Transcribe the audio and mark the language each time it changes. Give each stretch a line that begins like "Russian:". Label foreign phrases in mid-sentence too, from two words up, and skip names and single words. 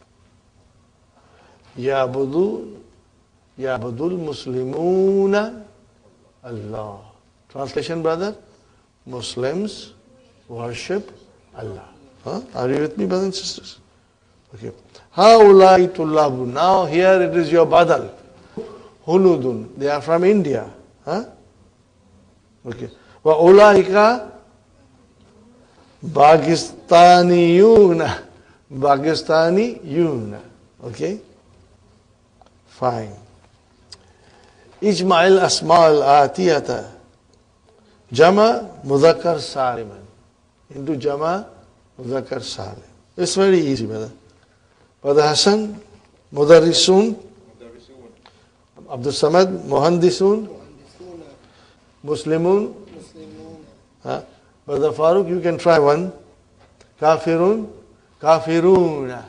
Arabic: يعبد المسلمون الله.
English: Translation, brother? Muslims worship Allah. Are you with me, brothers and sisters? Okay.
Arabic: هؤلاء طلاب.
English: Now here it is your badal. Hunudun. They are from India. Okay.
Arabic: وأولئك باكستانيون.
English: Pakistaniyuna. Okay. Fine.
Arabic: اجمع الأسماء الآتية. جمع مذكر سالما.
English: Into
Arabic: جمع مذكر سالم.
English: It's very easy, brother. Brother Hassan, Mudarrisun, Abdul Samad, Muhandisun, Muslimun. Brother Farooq, you can try one. Kafirun, Kafiruna.